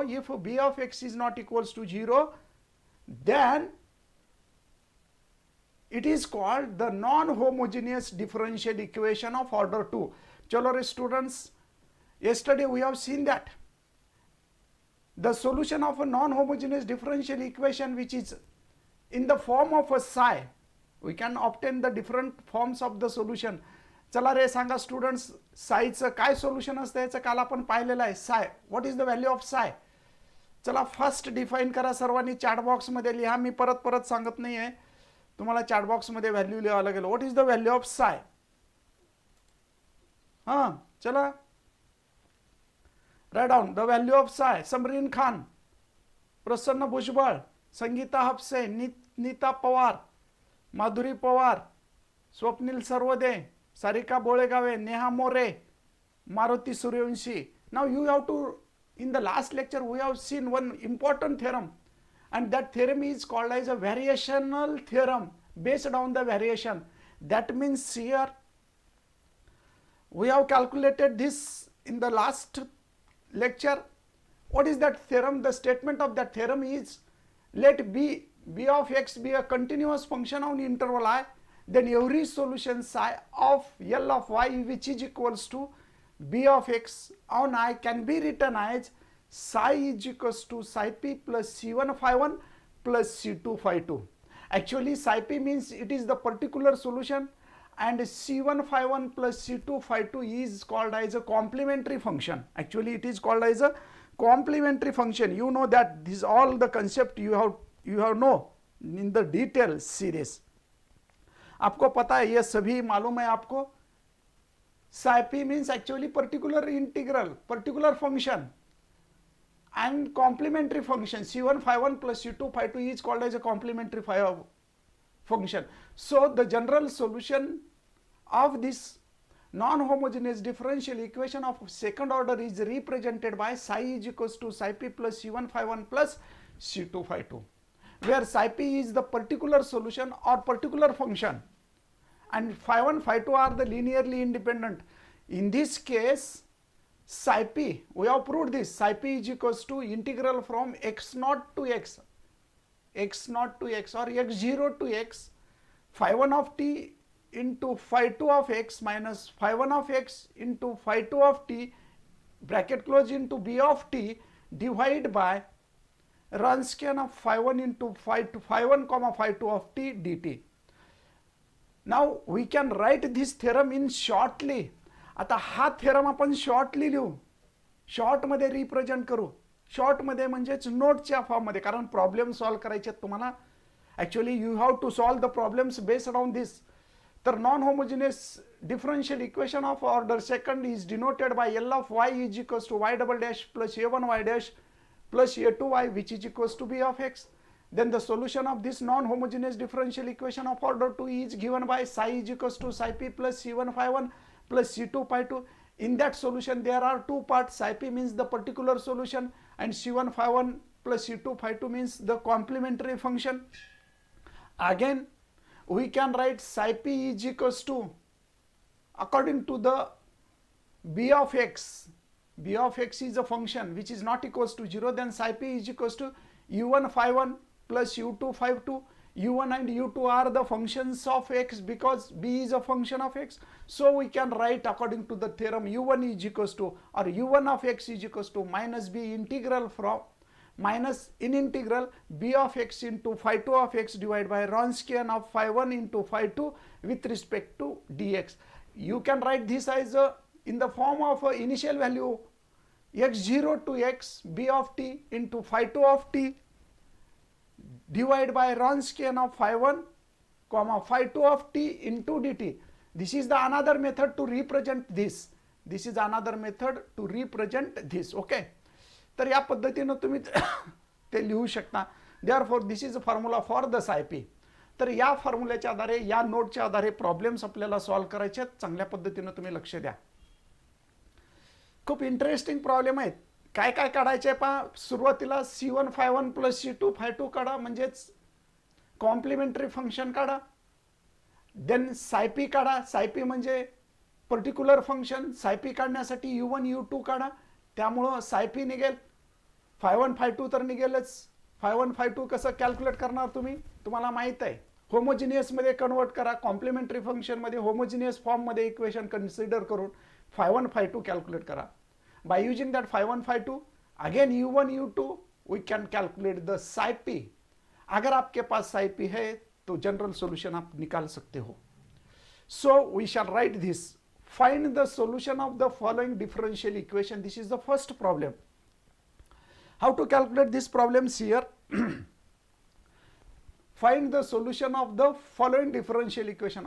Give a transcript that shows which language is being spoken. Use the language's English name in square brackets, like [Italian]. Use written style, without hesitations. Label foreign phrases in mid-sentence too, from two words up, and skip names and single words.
[English] If b of x is not equals to 0, then it is called the non-homogeneous differential equation of order 2. Chalo students, yesterday we have seen that the solution of a non-homogeneous differential equation, which is in the form of a psi, we can obtain the different forms of the solution. [Marathi] चला रे सांगा स्टुडंट्स, सायचं काय सोल्युशन असतं याचं काल आपण पाहिलेलं आहे. साय, [English] what is the value of psi? [Marathi] चला [English] first define [Marathi] करा सर्वांनी, [English] chat box [Marathi] मध्ये लिहा. मी परत सांगत नाही आहे, तुम्हाला [English] chat box [Marathi] मध्ये व्हॅल्यू लिहावं लागेल. [English] what is the value of psi? हां, चला write down the value of psi. समरीन खान, प्रसन्न भुजबळ, संगीता हपसे, नीता पवार, माधुरी पवार, स्वप्नील सर्वदे, सारिका बोळेगावे, नेहा मोरे, मारुती सूर्यवंशी. Now you have to, in the last lecture we have seen one important theorem, and that theorem is called as a variational theorem based on the variation. That means here we have calculated this in the last lecture. What is that theorem? The statement of that theorem is, let b of x be a continuous function on interval I, then every solution psi of L of y, which is equals to b of x on I, can be written as psi is equals to psi p plus c1 phi 1 plus c2 phi 2. Actually psi p means it is the particular solution, and c1 phi 1 plus c2 phi 2 is called as a complementary function. Actually it is called as a complementary function. You know that this all the concept you have know in the detail series. [Hindi] आपको पता है, ये सभी मालूम है आपको. [English] psi p means actually particular integral, particular function, and complementary function c1 phi 1 plus c2 phi 2 is called as a complementary function. So the general solution of this non-homogeneous differential equation of second order is represented by psi is equals to psi p plus c1 phi 1 plus c2 phi 2, where psi p is the particular solution or particular function, and phi 1 phi 2 are the linearly independent. In this case psi p, we have proved this, psi p is equals to integral from x0 to x or x0 to x, phi 1 of t into phi 2 of x minus phi 1 of x into phi 2 of t, bracket close, into b of t, divided by Wronskian of phi 1 into phi 1 comma phi 2 of t dt. Now we can write this theorem in shortly. [Marathi] आता हा थेरम आपण शॉर्टली लिहू, शॉर्ट मध्ये रिप्रेझेंट करू. शॉर्ट मध्ये म्हणजेच नोटच्या फॉर्म मध्ये, कारण [English] problem solve [Marathi] करायचे तुम्हाला. [English] actually you have to solve the problems based on this. तर non homogeneous differential equation of order second is denoted by L of y is equals to y double dash plus a1 y dash plus a2 y, which is equals to b of x. Then the solution of this non-homogeneous differential equation of order 2 is given by psi is equals to psi p plus c1 phi 1 plus c2 pi 2. In that solution there are two parts. Psi p means the particular solution and c1 phi 1 plus c2 phi 2 means the complementary function. Again we can write psi p is equals to, according to the b of x is a function which is not equals to 0, then psi p is equals to u1 phi 1 plus u2 phi 2. u1 and u2 are the functions of x because b is a function of x. So we can write according to the theorem u1 is equals to, or u1 of x is equals to minus b integral from minus in integral b of x into phi 2 of x divided by Wronskian of phi 1 into phi 2 with respect to dx. You can write this as in the form of initial value x0 to x b of t into phi 2 of t divided by Wronskian of phi 1 comma phi 2 of t into dt. This is the another method to represent this. This is another method to represent this. Okay. [Marathi] तर या पद्धतीने तुम्ही ते लिहू शकता. [English] Therefore this is a formula for the psi p. [Marathi] तर या फॉर्म्युल्याच्या आधारे, या नोटच्या आधारे प्रॉब्लेम्स आपल्याला सॉल्व्ह करायचे आहेत. चांगल्या पद्धतीने तुम्ही लक्ष द्या. खूप [English] interesting problem [Marathi] आहेत. काय काय काढायचे पहा. सुरुवातीला [English] c1 phi 1 plus c2 phi 2 [Marathi] काढा, म्हणजेच [English] complementary function [Marathi] काढा. देन psi p काढा. psi p म्हणजे [English] particular function. [Marathi] psi p काढण्यासाठी u1 u2 काढा. त्यामुळं psi p निघेल. phi 1 phi 2 तर निघेलच. phi 1 phi 2 कसं कॅल्क्युलेट करणार तुम्ही, तुम्हाला माहित आहे. होमोजिनियस मध्ये कन्वर्ट करा. [English] complementary function [Marathi] मध्ये [English] homogeneous form [Marathi] मध्ये [English] equation consider [Marathi] करून phi 1 phi 2 कॅल्क्युलेट करा. [English] by using that phi 1 phi 2 again u1 u2 we can calculate the psi p. [Hindi] अगर आपके पास psi p है तो [English] general solution [Hindi] आप निकाल सकते हो. [English] so we shall write this. Find the solution of the following differential equation. This is the first problem. How to calculate this problem here? Find the solution of the following differential equation.